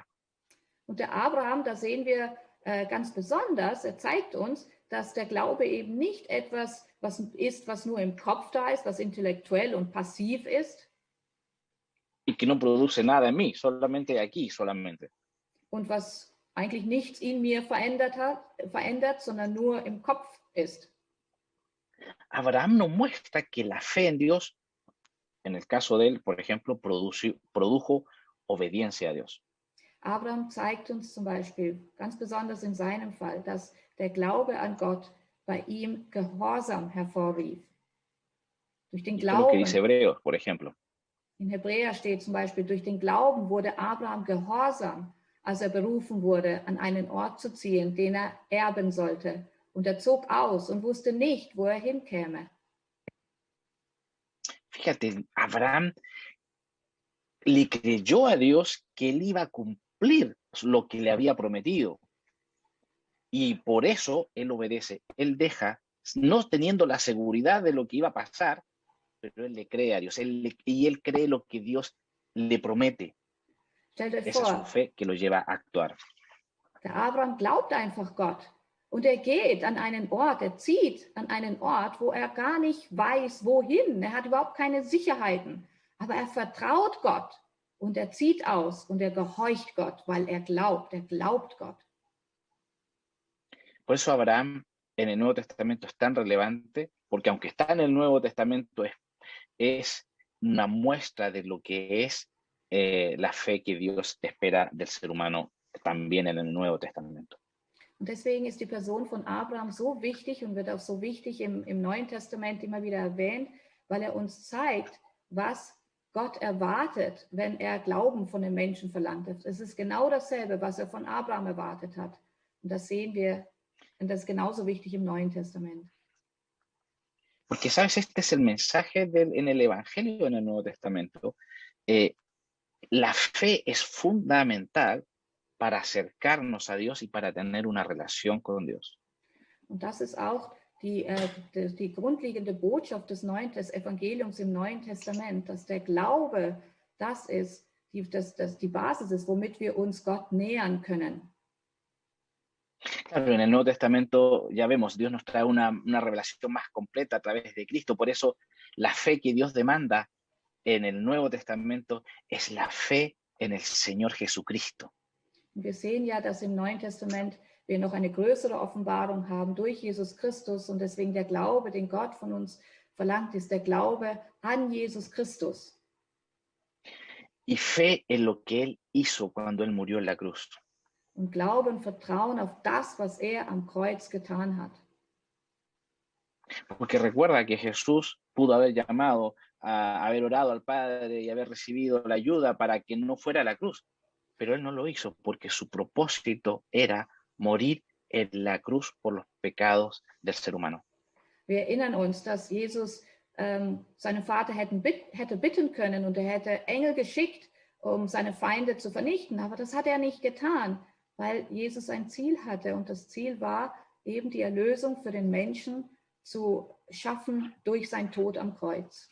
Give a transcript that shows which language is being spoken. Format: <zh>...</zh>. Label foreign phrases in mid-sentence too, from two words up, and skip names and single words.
<de>Und der Abraham, da sehen wir ganz besonders, er zeigt uns, dass der Glaube eben nicht etwas ist, was nur im Kopf da ist, was intellektuell und passiv ist.</de> <es>Y que no produce nada en mí, solamente aquí, solamente.</es> <de>Und was eigentlich nichts in mir verändert, sondern nur im Kopf ist.</de> <es>Abraham nos muestra que la fe en Dios, en el caso de él, por ejemplo, produjo obediencia a Dios.</es> <de>Abraham zeigt uns zum Beispiel, ganz besonders in seinem Fall, dass der Glaube an Gott bei ihm Gehorsam hervorrief. Durch den Glauben.</de> <es>Lo que dice Hebreos, por ejemplo.</es> <de>In Hebräer steht zum Beispiel, durch den Glauben wurde Abraham gehorsam, als er berufen wurde, an einen Ort zu ziehen, den er erben sollte. Und er zog aus und wusste nicht, wo er hinkäme.</de> <es>Fíjate, Abraham le creyó a Dios que él iba a cumplir lo que le había prometido. Y por eso él obedece. Él deja, no teniendo la seguridad de lo que iba a pasar, pero él le cree a Dios. Y él cree lo que Dios le promete. Esa es su fe que lo lleva a actuar.</es> <de>Der Abraham glaubt einfach Gott. Und er geht an einen Ort, er zieht an einen Ort, wo er gar nicht weiß, wohin. Er hat überhaupt keine Sicherheiten. Aber er vertraut Gott und er zieht aus und er gehorcht Gott, weil er glaubt Gott.</de> <es>Por eso Abraham en el Nuevo Testamento es tan relevante, porque aunque está en el Nuevo Testamento, es una muestra de lo que es la fe que Dios espera del ser humano también en el Nuevo Testamento.</es> <de>Und deswegen ist die Person von Abraham so wichtig und wird auch so wichtig im Neuen Testament immer wieder erwähnt, weil er uns zeigt, was Gott erwartet, wenn er Glauben von den Menschen verlangt. Es ist genau dasselbe, was er von Abraham erwartet hat. Und das sehen wir, und das ist genauso wichtig im Neuen Testament.</de> <es>Porque, ¿sabes? Este es el mensaje en el Evangelio en el Nuevo Testamento. La fe es fundamental para acercarnos a Dios y para tener una relación con Dios.</es> <de>Und das ist auch die grundlegende Botschaft des Evangeliums im Neuen Testament, dass der Glaube das ist, die Basis ist, womit wir uns Gott nähern können.</de> <es>Claro, en el Nuevo Testamento ya vemos, Dios nos trae una revelación más completa a través de Cristo. Por eso la fe que Dios demanda en el Nuevo Testamento es la fe en el Señor Jesucristo.</es> <de>Und wir sehen ja, dass im Neuen Testament wir noch eine größere Offenbarung haben durch Jesus Christus und deswegen der Glaube, den Gott von uns verlangt, ist der Glaube an Jesus Christus.</de> <es>Y fe en lo que Él hizo cuando Él murió en la cruz.</es> <de>Und Glaube und Vertrauen auf das, was er am Kreuz getan hat.</de> <es>Porque recuerda que Jesús pudo haber llamado, haber orado al Padre y haber recibido la ayuda para que no fuera a la cruz. Pero Él no lo hizo porque su propósito era morir en la cruz por los pecados del ser humano.</es> <de>Wir erinnern uns, dass Jesus seinen Vater hätte bitten können und er hätte Engel geschickt, um seine Feinde zu vernichten. Aber das hat er nicht getan, weil Jesus ein Ziel hatte. Und das Ziel war eben die Erlösung für den Menschen zu schaffen durch seinen Tod am Kreuz.</de>